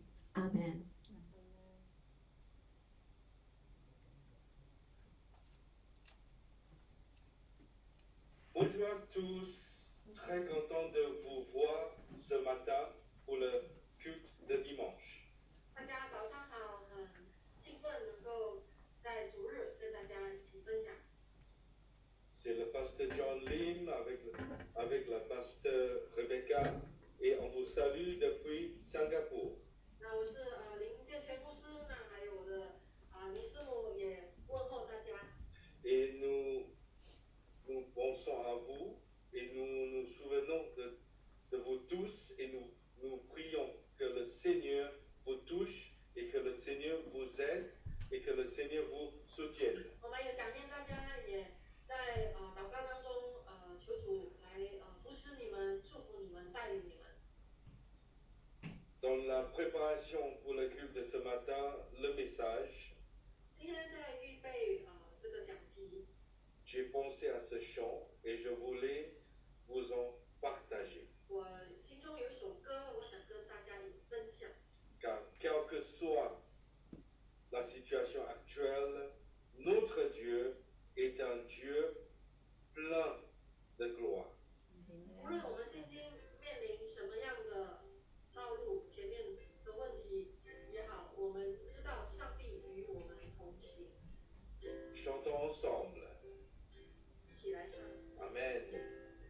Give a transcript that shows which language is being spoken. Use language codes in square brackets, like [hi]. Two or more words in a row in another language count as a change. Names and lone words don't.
[fr] Amen. Bonjour à tous, très content de vous voir ce matin pour le culte de dimanche. [zh] 大家早上好，很兴奋能够在主日跟大家一起分享。 [fr] C'est le pasteur John Lim avec la pasteur Rebecca et on vous salue depuis Singapour. [zh] 那我是林建全牧师，那还有我的尼师母也问候大家。 [fr] Et nous pensons à vous et nous nous souvenons de vous tous et nous prions que le Seigneur vous touche et que le Seigneur vous aide et que le Seigneur vous soutienne. [zh] 我们也想念大家，也在祷告当中求主来扶持你们、祝福你们、带领你们。 [fr] Dans la préparation pour le culte de ce matin, le message, [zh] 今天在预备这个讲题， [fr] j'ai pensé à ce chant et je voulais vous en partager. [zh] 我心中有一首歌，我想跟大家分享。 [fr] Car quelle que soit la situation actuelle, notre Dieu est un Dieu plein de gloire. [zh] 无论我们现今面临什么样的道路，前面的问题也好，我们知道上帝与我们同行。 [fr] Chantons ensemble. [zh] 一起来唱。 [fr] Amen.